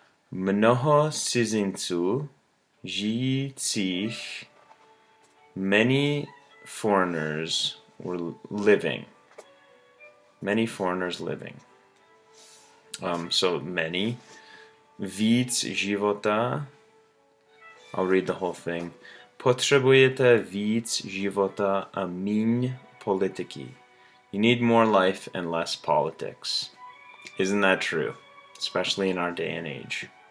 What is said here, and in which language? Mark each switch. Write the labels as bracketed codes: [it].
[cs] Mnoho cizinců žijících, [en] many foreigners were living. Many foreigners living. So many. [cs] Víc života. [en] I'll read the whole thing. [cs] Potřebujete víc života a míň politiky. [en] You need more life and less politics. Isn't that true? Especially in our day and age.